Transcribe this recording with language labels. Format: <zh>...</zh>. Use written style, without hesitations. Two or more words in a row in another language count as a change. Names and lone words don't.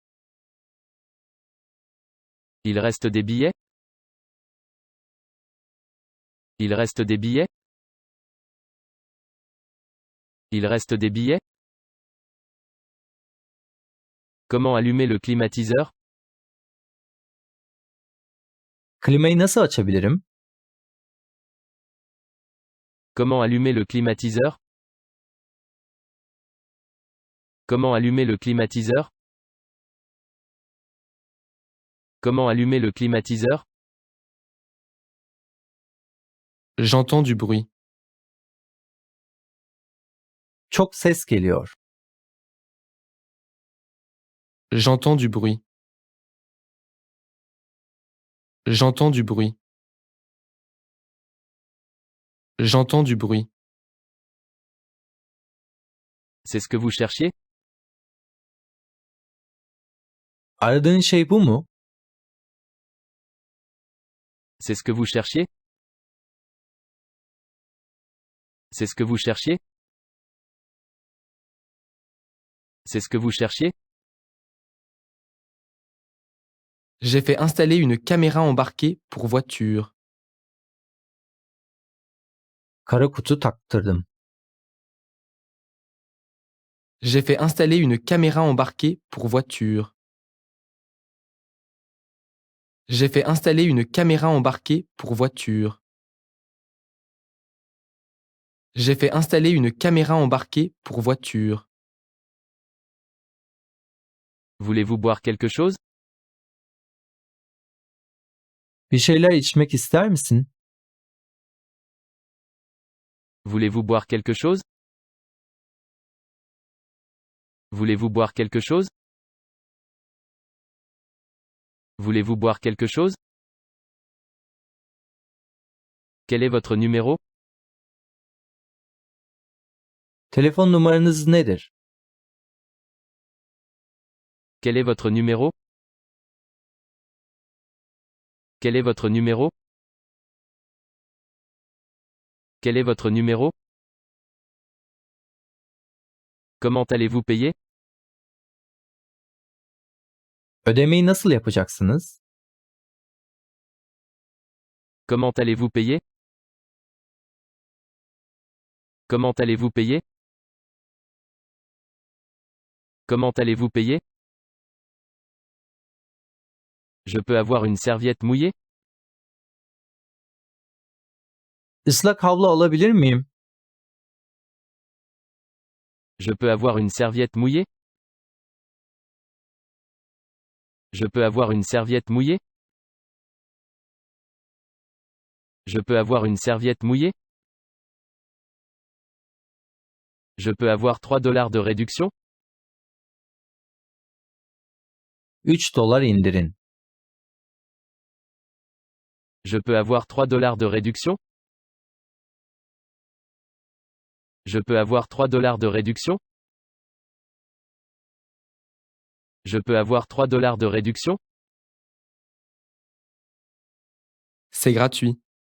<fr>Il reste des billets? Il reste des billets? Il reste des billets? Comment allumer le climatiseur?</fr> <tr>Klimayı nasıl açabilirim?</tr> <fr>Comment allumer le climatiseur? Comment allumer le climatiseur? Comment allumer le climatiseur? J'entends du bruit.</fr> <tr>Çok ses geliyor.</tr> <fr>J'entends du bruit. J'entends du bruit. J'entends du bruit. C'est ce que vous cherchiez?</fr> <tr>Aradığın şey bu mu?</tr> <fr>C'est ce que vous cherchiez? C'est ce que vous cherchiez? C'est ce que vous cherchiez? J'ai fait installer une caméra embarquée pour voiture.</fr> <tr>Kara kutu taktırdım.</tr> <fr>J'ai fait installer une caméra embarquée pour voiture. J'ai fait installer une caméra embarquée pour voiture. J'ai fait installer une caméra embarquée pour voiture. Voulez-vous boire quelque chose?</fr> <tr>Bir şeyler içmek ister misin?</tr> <fr>Voulez-vous boire quelque chose? Voulez-vous boire quelque chose? Voulez-vous boire quelque chose? Quel est votre numéro?</fr> <tr>Telefon numaranız nedir?</tr> <fr>Quel est votre numéro? Quel est votre numéro? Quel est votre numéro? Comment allez-vous payer?</fr> <tr>Ödemeyi nasıl yapacaksınız?</tr> <fr>Comment allez-vous payer? Comment allez-vous payer? Comment allez-vous payer? Je peux avoir une serviette mouillée?</fr> <tr>Islak havlu alabilir miyim?</tr> <fr>Je peux avoir une serviette mouillée? Je peux avoir une serviette mouillée? Je peux avoir une serviette mouillée? Je peux avoir 3 dollars de réduction?</fr> <tr>3 dolar indirin.</tr> <fr>Je peux avoir 3 dollars de réduction? Je peux avoir 3 dollars de réduction? Je peux avoir 3 dollars de réduction? C'est gratuit.</fr>